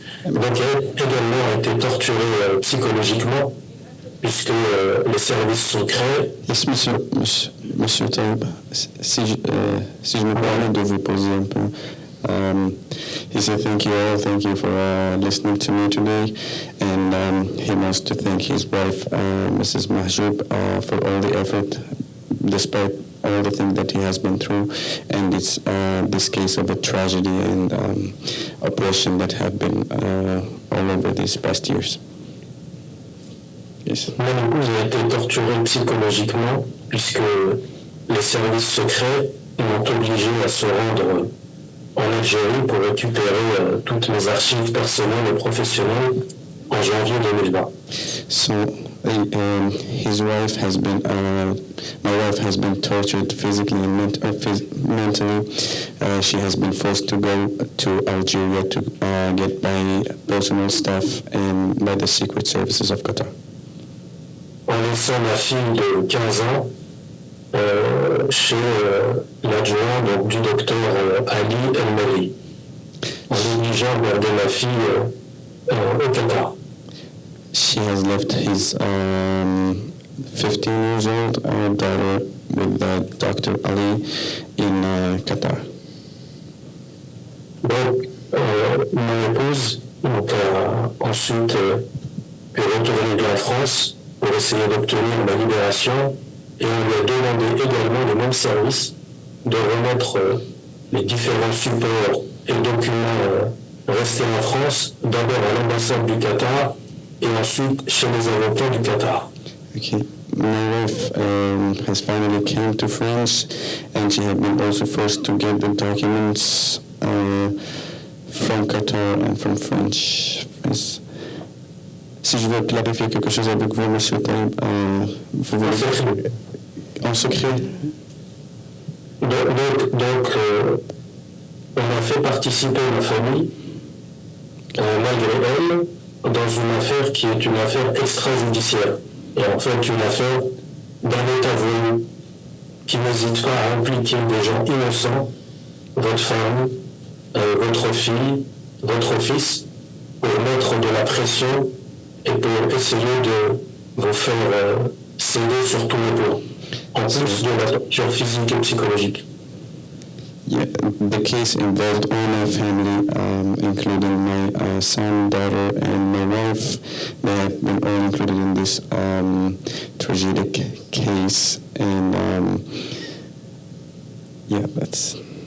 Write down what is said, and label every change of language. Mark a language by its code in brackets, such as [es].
[fr] Donc elle également été torturée psychologiquement, puisque les services secrets... [en] Yes, [fr] monsieur Tayeb, si je me permets de vous poser un peu. [en] He said, thank you for listening to me today, and he wants to thank his wife, Mrs. Mahjoub, for all the effort, despite all the things that he has been through, and it's this case of a tragedy and oppression that have been all over these past years. Yes. [fr] Mon épouse a été torturée psychologiquement, puisque les services secrets m'ont obligé à se rendre en Algérie pour récupérer toutes mes archives personnelles et professionnelles en janvier 2020. [en] So his wife has been, my wife has been tortured physically and mentally. She has been forced to go to Algeria to get my personal stuff and by the secret services of Qatar. [fr] En laissant ma fille de 15 ans chez l'adjoint donc, du docteur Ali El-Mali, en obligeant de garder ma fille au Qatar. [en] She has left his 15 years old daughter with Dr. Ali in Qatar. [fr] Donc, mon épouse donc, a ensuite pu retourner de la France pour essayer d'obtenir ma libération, et on lui a demandé également le même service de remettre les différents supports et documents restés en France, d'abord à l'ambassade du Qatar et ensuite chez les avocats du Qatar. [en] Okay. My wife has finally came to France, and she had been also forced to get the documents from Qatar and from France. [fr] Si je veux clarifier quelque chose avec vous, Monsieur Tayeb, vous voulez... En secret. Donc, on a fait participer ma famille, malgré elle, dans une affaire qui est une affaire extrajudiciaire. Et en fait, une affaire d'un État voulu qui n'hésite pas à impliquer des gens innocents, votre femme, votre fille, votre fils, pour mettre de la pression et pour essayer de vous faire céder sur tous les plans, en plus de la torture physique et psychologique. [en] Yeah, the case involved all my family, including my son, daughter, and my wife. They have been all included in this tragic case, and yeah, that's.